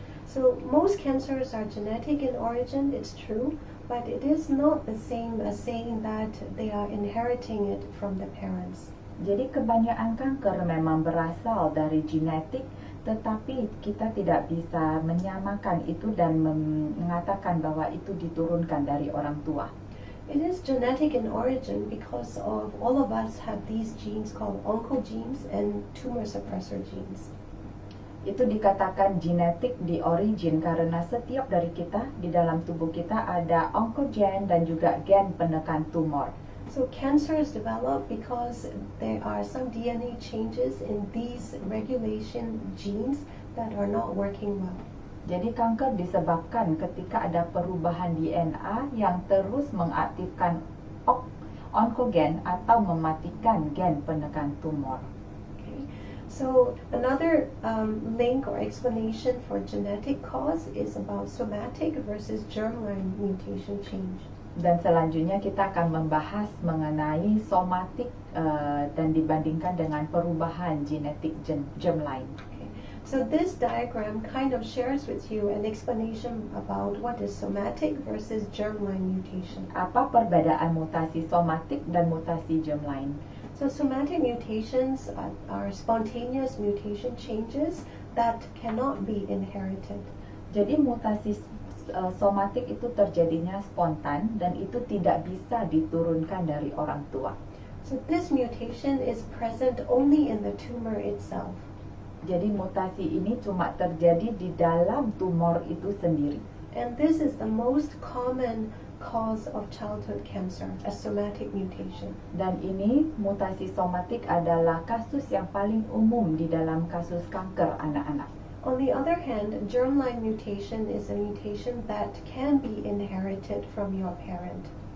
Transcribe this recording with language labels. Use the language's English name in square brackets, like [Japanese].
[English] So most cancers are genetic in origin, it's true, but it is not the same as saying that they are inheriting it from the parents. [Indonesian] Jadi kebanyakan kanker memang berasal dari genetik, tetapi kita tidak bisa menyamakan itu dan mengatakan bahwa itu diturunkan dari orang tua. [English] It is genetic in origin because of all of us have these genes called oncogenes and tumor suppressor genes. [Indonesian] Itu dikatakan genetik di origin karena setiap dari kita di dalam tubuh kita ada oncogen dan juga gen penekan tumor. [English] So cancers develop because there are some DNA changes in these regulation genes that are not working well. [Indonesian] Jadi kanker disebabkan ketika ada perubahan DNA yang terus mengaktifkan oncogen atau mematikan gen penekan tumor. [English] Okay. So another link or explanation for genetic cause is about somatic versus germline mutation change. [Indonesian] Dan selanjutnya kita akan membahas mengenai somatik dan dibandingkan dengan perubahan genetik germline. [English] Okay. So this diagram kind of shares with you an explanation about what is somatic versus germline mutation. [Indonesian] Apa perbedaan mutasi somatik dan mutasi germline? [English] So somatic mutations are spontaneous mutation changes that cannot be inherited. [Indonesian] Jadi mutasi somatik itu terjadinya spontan dan itu tidak bisa diturunkan dari orang tua. [English] So this mutation is present only in the tumor itself. [Indonesian] Jadi mutasi ini cuma terjadi di dalam tumor itu sendiri. [English] And this is the most common cause of childhood cancer, a somatic mutation. [Indonesian] Dan ini mutasi somatik adalah kasus yang paling umum di dalam kasus kanker anak-anak. [English] On the other hand, germline mutation is a mutation that can be inherited from your parent.